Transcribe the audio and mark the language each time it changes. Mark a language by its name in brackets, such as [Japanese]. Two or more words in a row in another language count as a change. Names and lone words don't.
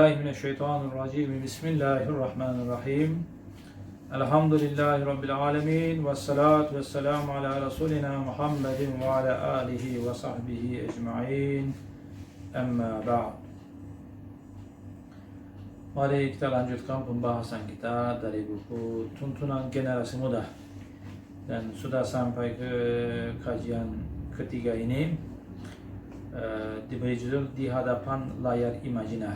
[Arabic] من الشيطان الرجيم. بسم الله الرحمن الرحيم. الحمد لله رب العالمين. والصلاة والسلام على رسولنا محمد وعلى آله وصحبه أجمعين. أما بعد. [Indonesian] Mari kita lanjutkan pembahasan kita dari buku Tuntunan Generasi Muda. Dan sudah sampai ke kajian ketiga ini, diberi judul Di Hadapan Layar Imajiner.